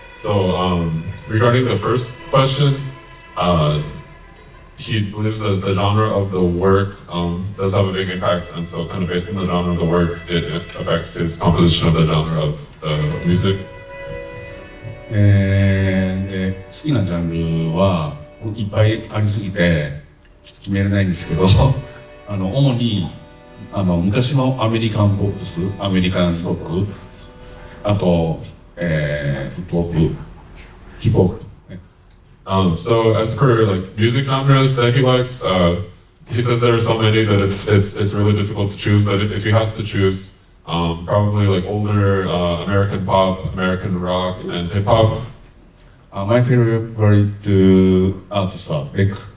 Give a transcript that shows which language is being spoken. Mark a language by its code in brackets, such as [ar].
[en] So, regarding the first question, he believes that the genre of the work does have a big impact, and so kind of based on the genre of the work, it affects his composition of the genre of the music. [ja] で好きなジャンルはいっぱいありすぎて決めれないんですけど主に昔のアメリカンポップス、アメリカンロック、あとヒップホップ。 [en] So as for like music genres that he likes, he says there are so many that it's really difficult to choose. But if he has to choose, probably like older American pop, American rock, and hip hop. My favorite artist are Beck.